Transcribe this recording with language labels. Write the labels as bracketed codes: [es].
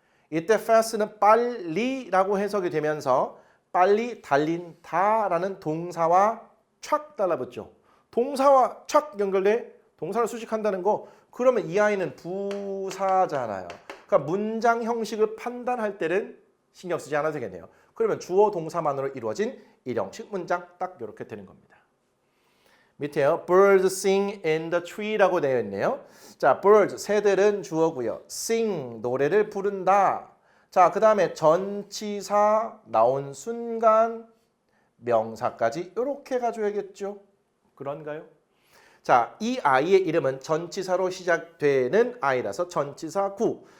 [ko] 이때 fast는 빨리라고 해석이 되면서 빨리 달린다라는 동사와 촥 달라붙죠. 동사와 촥 연결돼 동사를 수식한다는 거 그러면 이 아이는 부사잖아요. 그러니까 문장 형식을 판단할 때는 신경 쓰지 않아도 되겠네요. 그러면 주어 동사만으로 이루어진 1형식 문장 딱 이렇게 되는 겁니다. 밑에요. [en] Birds sing in the tree라고 [ko] 되어 있네요. 자, birds 새들은 주어고요. sing 노래를 부른다. 자, 그 다음에 전치사 나온 순간 명사까지 이렇게 가져야겠죠. 그런가요? 자, 이 아이의 이름은 전치사로 시작되는 아이라서 전치사구.